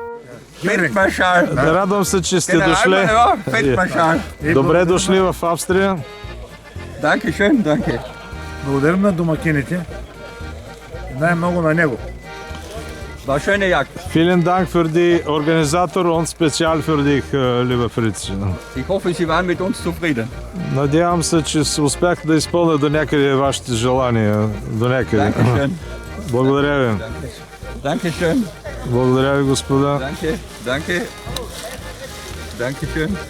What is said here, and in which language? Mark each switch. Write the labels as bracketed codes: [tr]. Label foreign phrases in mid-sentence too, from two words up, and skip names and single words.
[bg] Радвам се, че сте дошли. Добре дошли в Австрия. Благодарим на домакините. Най-много на него. [de] Vielen Dank für die Organisator und spezial für dich, lieber Fritz. Ich hoffe, Sie waren mit uns zufrieden. [bg] Надявам се, че успях да изпълня до някъде вашите желания. До някъде. Благодаря ви. [de] Dankeschön. [bg] Благодаря ви, господа. [de] Danke. Dankeschön.